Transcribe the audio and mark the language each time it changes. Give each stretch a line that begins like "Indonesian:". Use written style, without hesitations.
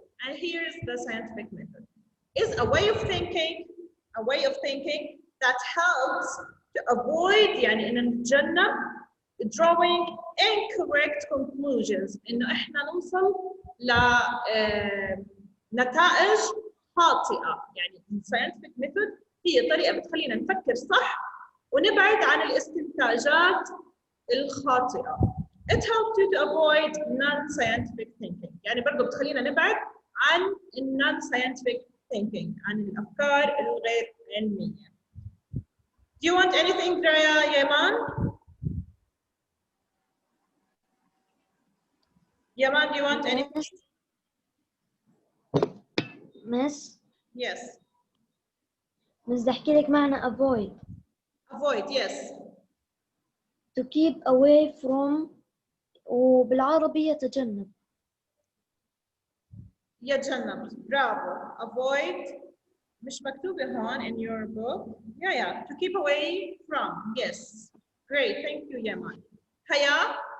English: And here is the scientific method. Is a way of thinking that helps to avoid يعني إن نتجنب drawing incorrect conclusions إنه إحنا نوصل لنتائج خاطئة.
Arabic: يعني scientific method هي طريقة بتخلينا نفكر صح ونبعد عن الاستنتاجات الخاطئة.
English: It helps you to avoid non-scientific thinking.
Arabic: يعني برضه بتخلينا نبعد عن non-scientific thinking عن الأفكار الغير علمية.
English: Do you want anything, Yaman? Yaman, do you want anything? Miss. Yes.
Arabic: بدي أحكي لك معنى avoid.
English: Avoid, yes. To keep away from وبالعربي يتجنب.
Arabic: يتجنب. برافو. Avoid. مش مكتوبة هون in your book.
English: Yeah. To keep away from. Yes. Great. Thank you, Yaman. Haya?